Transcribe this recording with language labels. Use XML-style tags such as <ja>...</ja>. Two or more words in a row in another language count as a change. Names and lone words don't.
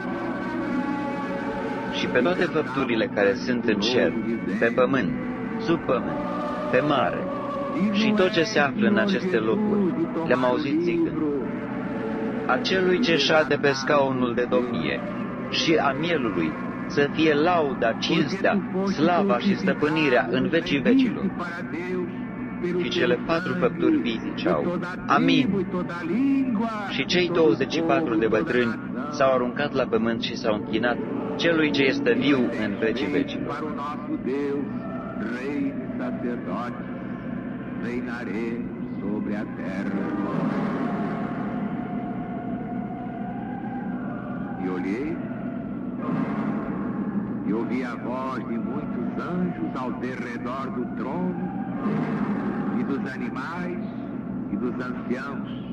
<ro>Și pe toate făpturile care sunt în cer, pe pământ, sub pământ, pe mare, și tot ce se află în aceste locuri, le-am auzit zicând: Acelui ce șade pe scaunul de domnie și a mielului să fie lauda, cinstea, slava și stăpânirea în vecii vecilor. Și cele 4 făpturi vii ziceau: Amin. Și cei 24 de bătrâni s-au aruncat la pământ și s-au închinat celui ce este viu în vecii vecilor.</ro> <pt>E ouvi a voz de muitos anjos ao derredor do trono, e dos animais e dos anciãos.</pt>